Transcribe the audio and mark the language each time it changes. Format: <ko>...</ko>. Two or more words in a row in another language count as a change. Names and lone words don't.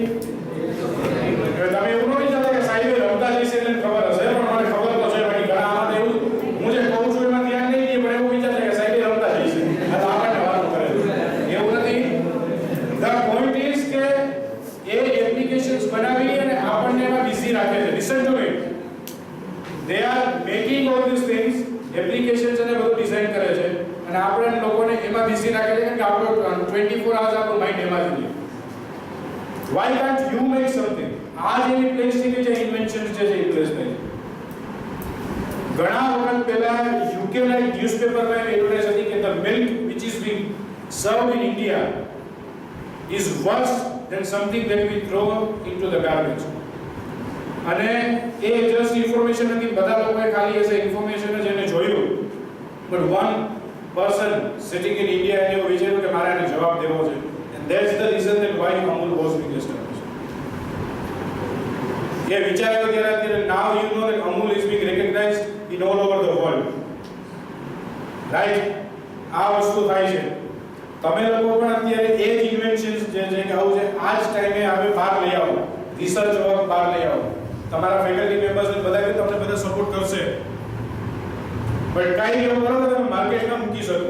<gu>તમે એવું ન વિચારતા કે સાહેબ રમતા જઈશે એટલે ખબર હશે, પણ મને ખબર તો છે ભાઈ ઘણા આમાં એવું હું જે કહું છું એમાં ધ્યાન નહીં દે, પણ એવું વિચારે કે સાહેબ રમતા જઈશે, આ તો આપણને વાતો કરે છે. એવું નથી.</gu> <en>The point is</en> <gu>કે એ એપ્લિકેશન્સ બનાવી અને આપણને એમાં બિઝી રાખે છે.</gu> <en>Listen to it, they are making all these things,</en> <gu>એપ્લિકેશન્સ અને બધું ડિઝાઇન કરે છે અને આપણે લોકોને એમાં બિઝી રાખે છે કે આપણો 24 hours આપણું માઇન્ડ એમાં જ રહે.</gu> <en>Why can't you make something?</en> <gu>આ જેવી પ્લેસ છે જે ઇન્વેન્શન્સ છે એ પ્લેસ થઈ. ઘણા વખત પહેલા યુકે ના ન્યૂઝપેપરમાં એડવર્ટાઇઝ હતી કે</gu> <en>the milk which is being served in India is worse than something that we throw into the garbage.</en> <gu>અને એ</gu> <en>just information</en> <gu>નથી, બધા લોકોએ ખાલી</gu> <en>as information</en> <gu>જ એને જોયું,</gu> <en>but one person sitting in India</en> <gu>એને એવું વિચાર્યું કે મારે આને જવાબ દેવો છે.</gu> <en>And that's the reason that why Amul was being established.</en> <gu>એ વિચાર્યો ત્યારે</gu> <en>now you know that Amul is being recognized in all over the world. Right?</en> <gu>આ વસ્તુ થાય છે. તમે લોકો પણ અત્યારે એ જ ઇન્વેન્શન્સ જે છે કે આવું છે આ જ ટાઈમે હવે બહાર લઈ આવો,</gu> <en>research work</en> <gu>બહાર લઈ આવો. તમારા</gu> <en>faculty members</en> <gu>ને બધા તમને બધા સપોર્ટ કરશે, બટ કાઈ એવું કરો કે તમે માર્કેટમાં મૂકી શકો.</gu>